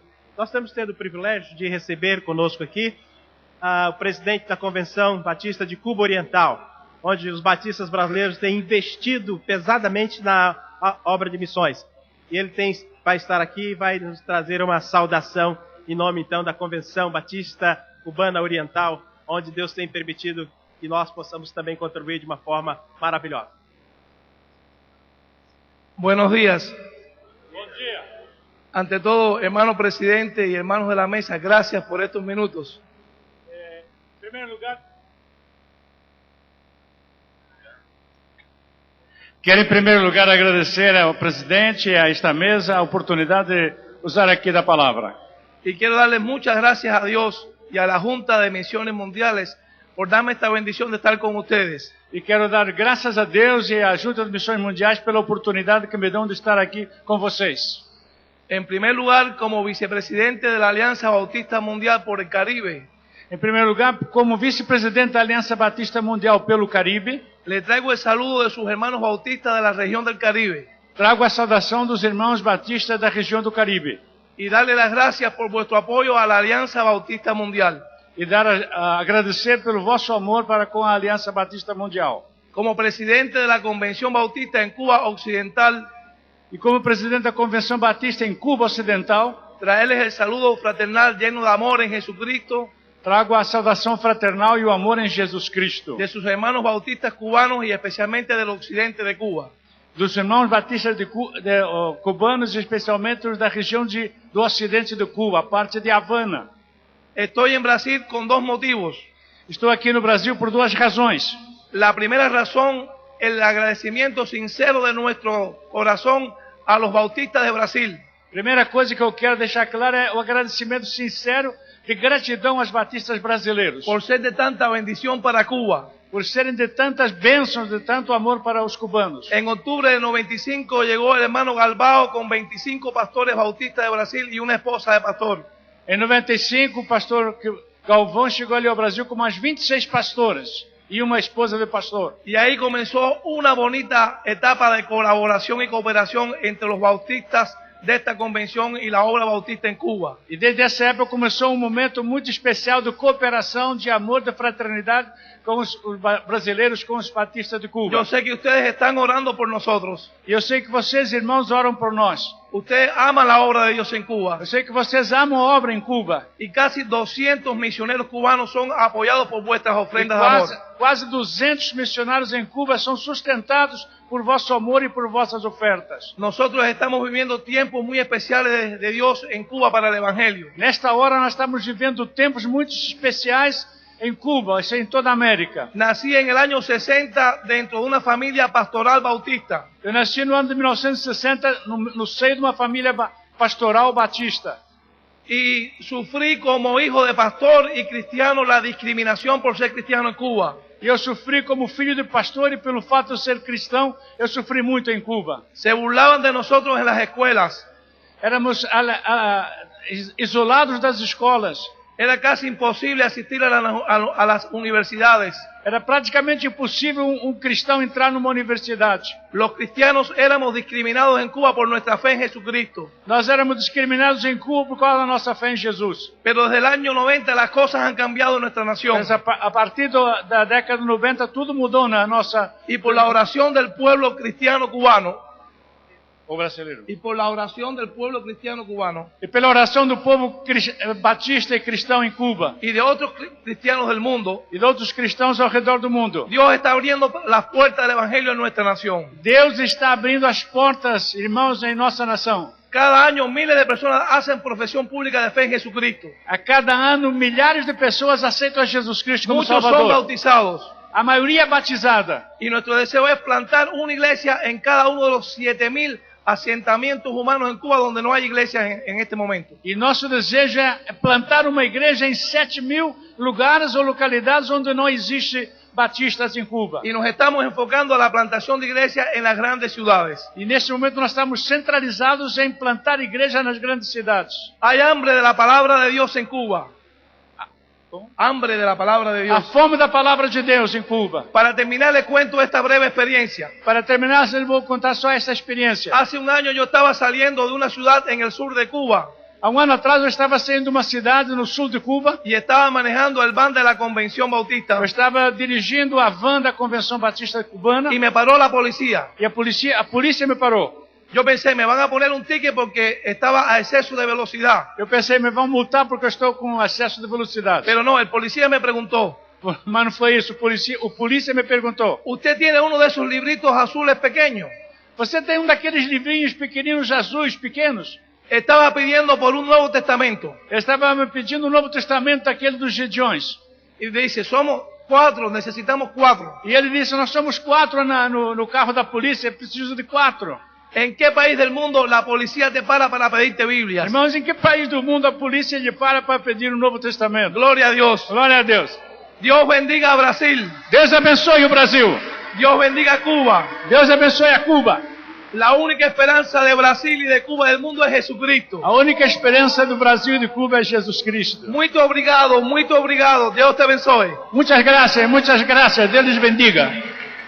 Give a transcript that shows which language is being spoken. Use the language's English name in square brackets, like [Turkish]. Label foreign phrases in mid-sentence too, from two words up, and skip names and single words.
[Portuguese] Nós estamos tendo o privilégio de receber conosco aqui o presidente da Convenção Batista de Cuba Oriental, onde os batistas brasileiros têm investido pesadamente na obra de missões. E ele vai estar aqui e vai nos trazer uma saudação em nome, então, da Convenção Batista Cubana Oriental, onde Deus tem permitido que nós possamos também contribuir de uma forma maravilhosa. [Spanish] Buenos días. [Portuguese] Bom dia. [Spanish] Ante todo, hermano presidente y hermanos de la mesa, gracias por estos minutos. [Portuguese] Em primeiro lugar, quero, em primeiro lugar, agradecer ao presidente e a esta mesa a oportunidade de usar aqui da palavra. [Spanish] Y quiero darle muchas gracias a Dios y a la Junta de Misiones Mundiales por darme esta bendición de estar con ustedes. [Portuguese] E quero dar graças a Deus e à Junta de Missões Mundiais pela oportunidade que me dão de estar aqui com vocês. [Spanish] En primer lugar, como vicepresidente de la Alianza Bautista Mundial por el Caribe, [Portuguese] Em primeiro lugar, como vice-presidente da Aliança Batista Mundial pelo Caribe, [Spanish] le traigo el saludo de sus hermanos bautistas de la región del Caribe [Portuguese] trago a saudação dos irmãos batistas da região do Caribe [Spanish] y darle las gracias por vuestro apoyo a la Alianza Bautista Mundial. [Portuguese] e agradecer pelo vosso amor para com a Aliança Batista Mundial. [Spanish] Como presidente de la Convención Bautista en Cuba Occidental, [Portuguese] E como presidente da Convenção Batista em Cuba Ocidental, [Spanish] traerles el saludo fraternal lleno de amor en Jesucristo [Portuguese] trago a saudação fraternal e o amor em Jesus Cristo [Spanish] de sus hermanos bautistas cubanos y especialmente del occidente de Cuba. [Portuguese] dos irmãos batistas cubanos, especialmente os da região do ocidente de Cuba, a parte de Havana. [Spanish] Estoy en Brasil con dos motivos. [Portuguese] Estou aqui no Brasil por duas razões. [Spanish] La primera razón, el agradecimiento sincero de nuestro corazón a los bautistas de Brasil. [Portuguese] Primeira coisa que eu quero deixar claro é o agradecimento sincero de gratidão aos batistas brasileiros. [Spanish] Por ser de tanta bendición para Cuba. [Portuguese] Por serem de tantas bênçãos, de tanto amor para os cubanos. [Spanish] En octubre de 95 llegó el hermano Galbao con 25 pastores bautistas de Brasil y una esposa de pastor. [Portuguese] Em 95, o pastor Galvão chegou ali ao Brasil com mais 26 pastores e uma esposa de pastor. [Spanish] Y ahí comenzó una bonita etapa de colaboración y cooperación entre los bautistas de esta convención y la obra bautista en Cuba. [Portuguese] E desde essa época começou um momento muito especial de cooperação, de amor, de fraternidade com os brasileiros, com os batistas de Cuba. [Spanish] Yo sé que ustedes están orando por nosotros. [Portuguese] E eu sei que vocês, irmãos, oram por nós. [Spanish] Ustedes aman la obra de Dios en Cuba. [Portuguese] Eu sei que vocês amam a obra em Cuba. [Spanish] Y casi 200 misioneros cubanos son apoyados por vuestras ofrendas de amor. [Portuguese] Quase 200 missionários em Cuba são sustentados por vosso amor e por vossas ofertas. [Spanish] Nosotros estamos viviendo tiempos muy especiales de Dios en Cuba para el Evangelio. [Portuguese] Nesta hora nós estamos vivendo tempos muito especiais em Cuba, isso em toda a América. [Spanish] Nací en el año 60 dentro de una familia pastoral bautista. [Portuguese] Eu nasci no ano de 1960 no seio de uma família pastoral batista. [Spanish] Y sufrí como hijo de pastor y cristiano la discriminación por ser cristiano en Cuba. [Portuguese] E eu sofri como filho de pastor e pelo fato de ser cristão, eu sofri muito em Cuba. [Spanish] Se burlaban de nosotros en las escuelas. [Portuguese] Éramos isolados das escolas. [Spanish] Era casi imposible asistir a las universidades. [Portuguese] Era praticamente impossível um cristão entrar numa universidade. [Spanish] Los cristianos éramos discriminados en Cuba por nuestra fe en Jesucristo. [Portuguese] Nós éramos discriminados em Cuba por causa da nossa fé em Jesus. [Spanish] Pero desde el año 90 las cosas han cambiado en nuestra nación. [Portuguese] Mas a partir da década de 90 tudo mudou na nossa. [Spanish] Y por la oración del pueblo cristiano cubano. [Portuguese] O brasileiro. [Spanish] Y por la oración del pueblo cristiano cubano. [Portuguese] E pela oração do povo batista e cristão em Cuba. [Spanish] Y de otros cristianos del mundo. [Portuguese] E de outros cristãos ao redor do mundo. [Spanish] Dios está abriendo las puertas del evangelio en nuestra nación. [Portuguese] Deus está abrindo as portas, irmãos, em nossa nação. [Spanish] Cada año miles de personas hacen profesión pública de fe en Jesucristo. [Portuguese] A cada ano milhares de pessoas aceitam a Jesus Cristo como [Spanish] Muchos [Portuguese] Salvador. [Spanish] son bautizados. [Portuguese] A maioria batizada. [Spanish] Y nuestro deseo es plantar una iglesia en cada uno de los 7,000 asentamientos humanos en Cuba donde no hay iglesias en este momento. [Portuguese] E nosso desejo é plantar uma igreja em 7,000 lugares ou localidades onde não existe batistas em Cuba. [Spanish] Y nos estamos enfocando a la plantación de iglesias en las grandes ciudades. [Portuguese] E neste momento nós estamos centralizados em plantar igreja nas grandes cidades. [Spanish] Hay hambre de la palabra de Dios en Cuba. Hambre de la palabra de Dios. [Portuguese] A fome da palavra de Deus em Cuba. [Spanish] Para terminar, le cuento esta breve experiencia. [Portuguese] Para terminar, eu vou contar só essa experiência. [Spanish] Hace un año yo estaba saliendo de una ciudad en el sur de Cuba. [Portuguese] Há um ano atrás eu estava saindo de uma cidade no sul de Cuba. [Spanish] Y estaba manejando el van de la Convención Bautista. [Portuguese] Eu estava dirigindo a van da Convenção Batista Cubana. [Spanish] Y me paró la policía. [Portuguese] E a polícia me parou. [Spanish] Yo pensé, me van a poner un ticket porque estaba a exceso de velocidad. [Portuguese] Eu pensei, me vão multar porque eu estou com excesso de velocidade. [Spanish] Pero no, el policía me preguntó. [Portuguese] Mas não foi isso, o polícia me perguntou. [Spanish] ¿Usted tiene uno de esos libritos azules pequeños? [Portuguese] Você tem daqueles livrinhos pequeninos azuis, pequenos? [Spanish] Estaba pidiendo por un Nuevo Testamento. [Portuguese] Eu estava me pedindo o Novo Testamento, aquele dos Gedeões. [Spanish] Y dice, somos 4, necesitamos 4. [Portuguese] E ele disse, nós somos 4 no carro da polícia, preciso de 4. [Spanish] ¿En qué país del mundo la policía te para pedirte Biblias? [Portuguese] Irmãos, em que país do mundo a polícia lhe para pedir o Novo Testamento? [Spanish] Gloria a Dios. [Portuguese] Glória a Deus. [Spanish] Dios bendiga a Brasil. [Portuguese] Deus abençoe o Brasil. [Spanish] Dios bendiga a Cuba. [Portuguese] Deus abençoe a Cuba. [Spanish] La única esperanza de Brasil y de Cuba del mundo es Jesucristo. [Portuguese] A única esperança do Brasil e de Cuba é Jesus Cristo. Muito obrigado, muito obrigado. Deus te abençoe. Muitas graças, Deus lhes bendiga.